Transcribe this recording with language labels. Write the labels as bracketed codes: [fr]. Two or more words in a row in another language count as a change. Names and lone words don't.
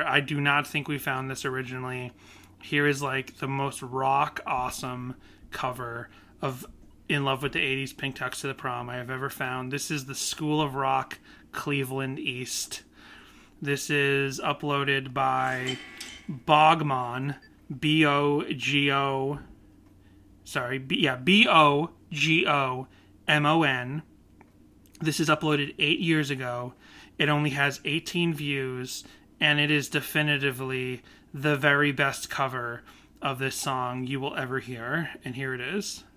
[en] I do not think we found this originally. Here is like the most rock awesome cover of In Love with the 80s Pink Tux to the Prom I have ever found. This is the School of Rock Cleveland East. This is uploaded by Bogmon, B-O-G-O, sorry, B-O-G-O-M-O-N. This is uploaded 8 years ago. It only has 18 views, and it is definitively the very best cover of this song you will ever hear. And here it is.